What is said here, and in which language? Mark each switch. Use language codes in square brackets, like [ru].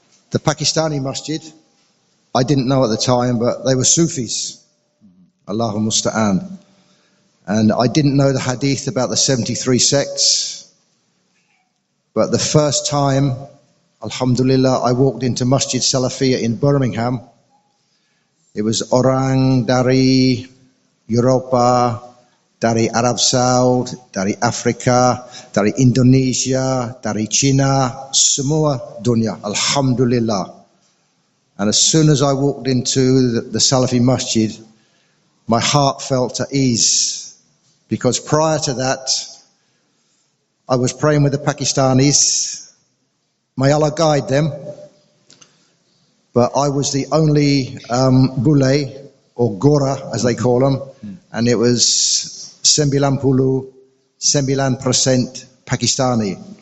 [en] The Pakistani masjid, I didn't know at the time, but they were Sufis. [ar] Allahu Musta'an. [en] And I didn't know the hadith about the 73 sects. But the first time, Alhamdulillah, I walked into Masjid Salafiyah in Birmingham. It was [id] orang dari Eropa, dari Arab Saudi, dari Afrika, dari Indonesia, dari China, semua dunia, Alhamdulillah. [en] And as soon as I walked into the Salafi masjid, my heart felt at ease, because prior to that, I was praying with the Pakistanis. May Allah guide them. But I was the only bule, or gora as they call them, and it was 99% Pakistani.